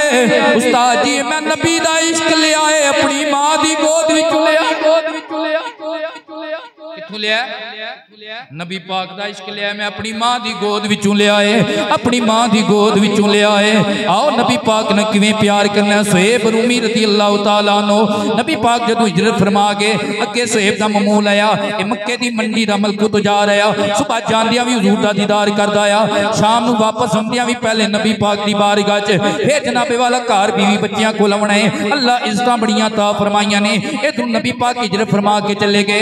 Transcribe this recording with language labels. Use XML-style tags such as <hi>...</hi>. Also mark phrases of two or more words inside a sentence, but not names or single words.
<pa>استاد جی میں نبی دا عشق لے آئے، اپنی ماں دی گود وچ لیا. کتھوں لیا? نبی پاک دا عشق لیا میں اپنی ماں دی گود وچوں لے آئے، اپنی ماں دی گود وچوں لے آئے. آؤ نبی پاک نے کویں پیار کرنا۔ صہیب رومی</pa> <ar>رضي الله تعالى عنه</ar> <pa>نبی پاک جدوں ہجرت فرما کے اگے صہیب دا معمول آیا، مکے دی منڈی دا</pa> <ar>ملك التجار</ar> <pa>آیا. صبح جاندیاں بھی حضور دا دیدار کردا آیا، شام نوں واپس آؤندیاں بھی پہلے نبی پاک دی بارگاہ چ، پھر جنابِ والا گھر بیوی بچیاں کول آؤنا ہے. اللہ عزتاں بڑیاں تا فرمائیاں نے۔ ادھر نبی پاک ہجرت فرما کے چلے گئے.</pa>